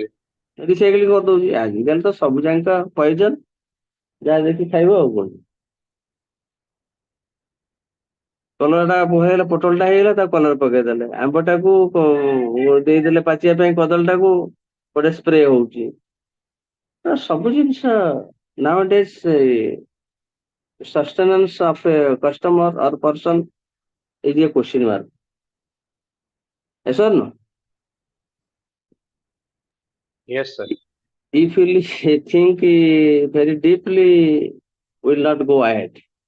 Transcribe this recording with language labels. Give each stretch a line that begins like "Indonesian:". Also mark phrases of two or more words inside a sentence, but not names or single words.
Odia: ରିସାଇକ୍ଲିଂ କରିଦଉଛି ଆଜିକାଲି ତ ସବୁ ଯାକ ପଏଜନ ଯାହା ଦେଖି ଖାଇବ ଆଉ କଣ କଲରାଟା ହେଇଗଲା ପୋଟଳଟା ହେଇଗଲା ତାକୁ କଲର ପକେଇଦେଲେ ଆମ୍ବଟାକୁ ଦେଇଦେଲେ ପାଚିବା ପାଇଁ କଦଳୀଟାକୁ ଗୋଟେ ସ୍ପ୍ରେ ହଉଛି ସବୁ ଜିନିଷ
English: nowadays sustenance of a customer or person is a question mark. Yes or no? Yes sir. If you think very deeply, will not go ahead.